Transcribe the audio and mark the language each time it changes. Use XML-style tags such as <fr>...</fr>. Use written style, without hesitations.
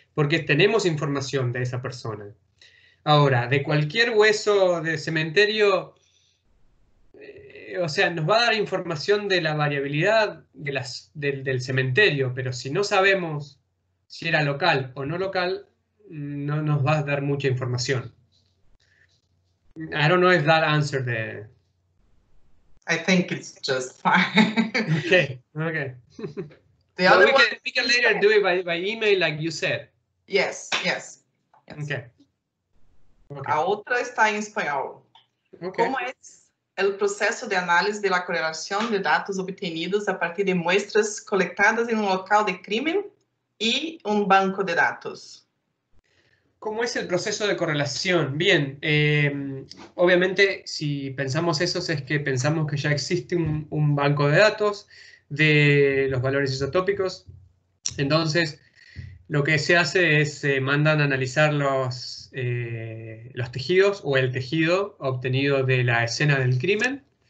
<es>Porque tenemos información de esa persona. Ahora, de cualquier hueso de cementerio, o sea, nos va a dar información de la variabilidad del cementerio, pero si no sabemos si era local o no local, no nos va a dar mucha información.</es> <en>I don't know if that answered the... I think it's just fine. Okay. The other one, we can later do it by email, like you said. Yes. Okay.</en> <pt>A outra está em espanhol.</pt> <en>Okay.</en> <pt>Como é o processo de análise de la correlação de dados</pt> <es>obtenidos a partir de muestras colectadas</es> <pt>em um local de crimen</pt> <es>y un banco de datos? ¿Cómo es el proceso de correlación? Bien, obviamente si pensamos eso es que pensamos que ya existe un banco de datos de los valores isotópicos. Entonces, lo que se hace es se mandan a analizar los tejidos o el tejido obtenido de la escena del crimen.</es>